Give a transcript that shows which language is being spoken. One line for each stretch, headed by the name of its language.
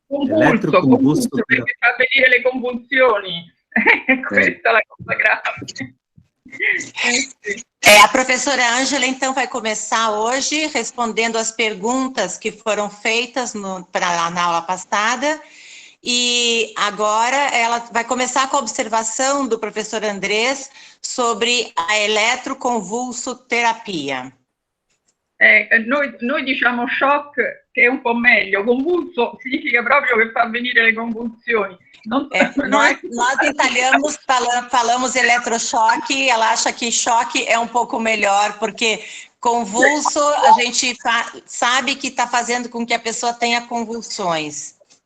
Italian: Convulso, perché fa venire le convulsioni. Questa è la cosa grave.
Portuguese: A professora Ângela, então, vai começar hoje respondendo as perguntas que foram feitas na aula passada, e agora ela vai começar com a observação do professor Andrés sobre a elettroconvulsoterapia.
Italian: Noi diciamo shock, che è un po' meglio, convulso significa proprio che fa venire le convulsioni.
Portuguese: Nós italianos falamos eletrochoque, ela acha que choque é um pouco melhor, porque convulso a gente sabe que está fazendo com que a pessoa tenha convulsões.